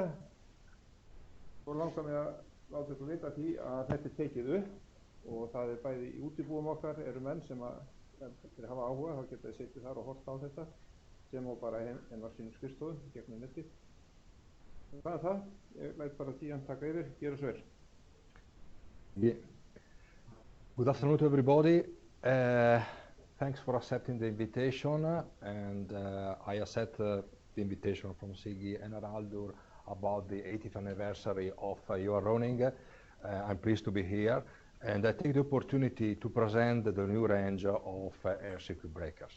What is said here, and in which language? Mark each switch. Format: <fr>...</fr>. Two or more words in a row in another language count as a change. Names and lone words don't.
<is>Svo langar mig að láta ykkur vita því að þetta tekið upp og það bæði í útibúum okkar eru menn sem þeir hafa áhuga, þá geta þið setið þar og horft á þetta sem og bara á sínum skrifstofum gegnum nettið. Það það, ég læt bara Tían taka yfir, gera svo vel.</is> <en>Yeah. Good afternoon to everybody. Thanks for accepting the invitation, and I accept the invitation from Siggy and Araldur about the 80th anniversary of your running. I'm pleased to be here, and I take the opportunity to present the new range of air circuit breakers.</en>